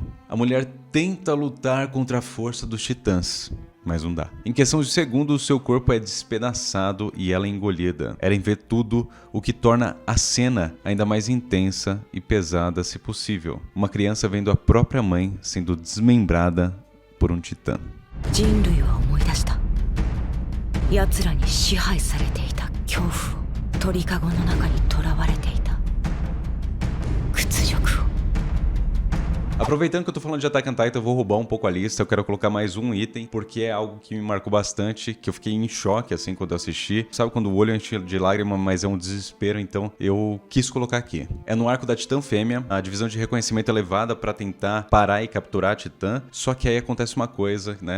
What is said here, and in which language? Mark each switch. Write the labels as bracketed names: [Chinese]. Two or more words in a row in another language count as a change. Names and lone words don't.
[Portuguese] A mulher tenta lutar contra a força dos titãs, mas não dá. Em questão de segundos, seu corpo é despedaçado e ela é engolida. Eren vê tudo, o que torna a cena ainda mais intensa e pesada, se possível. Uma criança vendo a própria mãe sendo desmembrada por um titã. [Japanese] 人類は思い出した。奴らに支配されていた恐怖を鳥かごの中に囚われていた屈辱を。 [Portuguese] Aproveitando que eu tô falando de Attack on Titan, eu vou roubar um pouco a lista. Eu quero colocar mais um item, porque é algo que me marcou bastante, que eu fiquei em choque, assim, quando eu assisti. Sabe quando o olho enche de lágrima, mas é um desespero, então eu quis colocar aqui. É no arco da Titã Fêmea, a divisão de reconhecimento é levada pra tentar parar e capturar a Titã, só que aí acontece uma coisa, né?